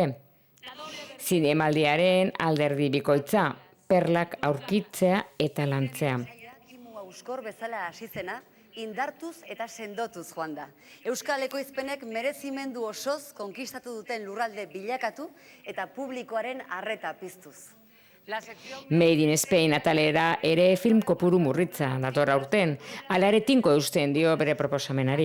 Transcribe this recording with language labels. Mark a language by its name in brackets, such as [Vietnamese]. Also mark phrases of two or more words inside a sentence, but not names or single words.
[Basque] Zinemaldiaren alderdi bikoitza, perlak aurkitzea eta lantzea. Kimu Auskor bezala hasi zena, indartuz eta sendotuz joan da. Euskal ekoizpenek merezimendu osoz konkistatu duten lurralde bilakatu eta publikoaren arreta piztuz. Made in Spain atalera ere film kopuru murritza dator aurten, hala ere tinko eusten dio bere proposamenari.